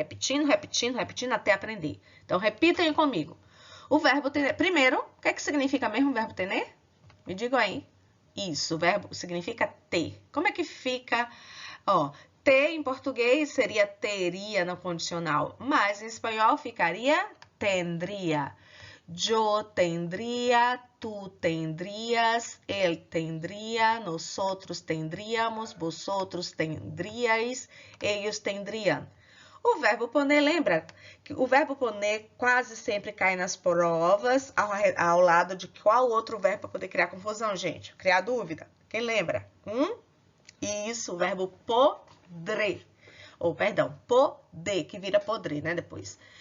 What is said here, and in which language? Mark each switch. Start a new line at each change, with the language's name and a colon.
Portuguese: Repetindo, repetindo, repetindo até aprender. Então, repitem comigo. O verbo tener. Primeiro, o que é que significa mesmo o verbo tener? Me digam aí. Isso, o verbo significa ter. Como é que fica? Ó, ter em português seria teria no condicional, mas em espanhol ficaria tendría.
Spanish: Yo tendría, tú tendrías, él tendría, nosotros tendríamos, vosotros tendríais, ellos tendrían.
Portuguese: O verbo poner, lembra que o verbo poner quase sempre cai nas provas ao lado de qual outro verbo para poder criar confusão, gente? Criar dúvida? Quem lembra? Isso, o verbo podre. Ou, perdão, poder, que vira podre, né, depois.